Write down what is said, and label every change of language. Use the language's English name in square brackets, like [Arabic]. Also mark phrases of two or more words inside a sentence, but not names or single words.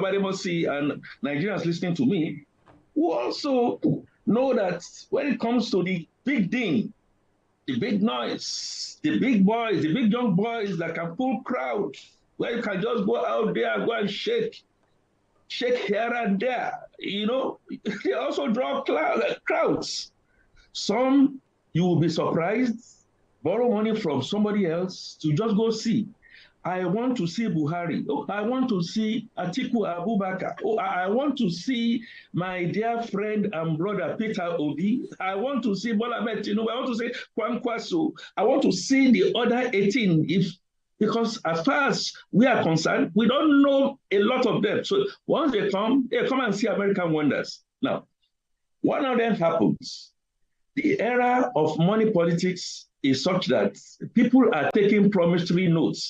[English] Bademosi and Nigerians listening to me, who also know that when it comes to the big thing, the big noise, the big boys, the big young boys that can pull crowds, where you can just go out there and go and shake here and there. You know, they also draw crowds. Some, you will be surprised, borrow money from somebody else to just go see. I want to see Buhari. Oh, I want to see Atiku Abubakar. Oh, I want to see my dear friend and brother Peter Obi. I want to see Bola Ahmed Tinubu. I want to see Kwankwaso. I want to see the other 18 because as far as we are concerned, we don't know a lot of them. So once they come and see American wonders. Now, one of them happens. The era of money politics is such that people are taking promissory notes.